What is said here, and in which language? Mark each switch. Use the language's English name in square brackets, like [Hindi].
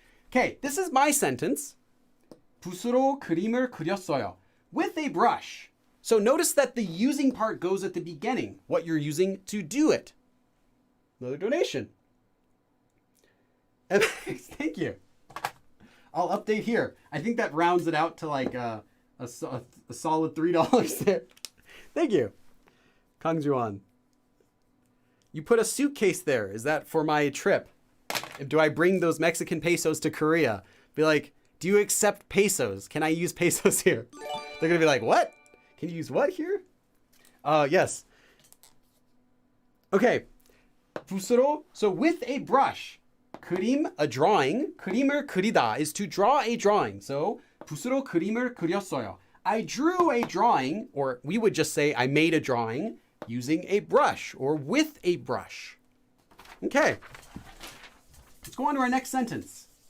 [English] Okay, this is my sentence. [Korean] 붓으로 그림을 그렸어요. [English] With a brush. So notice that the using part goes at the beginning. What you're using to do it. Another donation. And thank you. I'll update here. I think that rounds it out to like a solid $3 there. Thank you. Kangjuan. You put a suitcase there. Is that for my trip? Do I bring those Mexican pesos to Korea? Be like, do you accept pesos? Can I use pesos here? They're going to be like, what? Can you use what here? Yes. Okay. [Korean] 붓으로. [English] So with a brush. 그림, a drawing. [Korean] 그림을 그리다 [English] is to draw a drawing. [Korean] So 붓으로 그림을 그렸어요. [English] I drew a drawing, or we would just say I made a drawing using a brush or with a brush. Okay. Let's go on to our next sentence.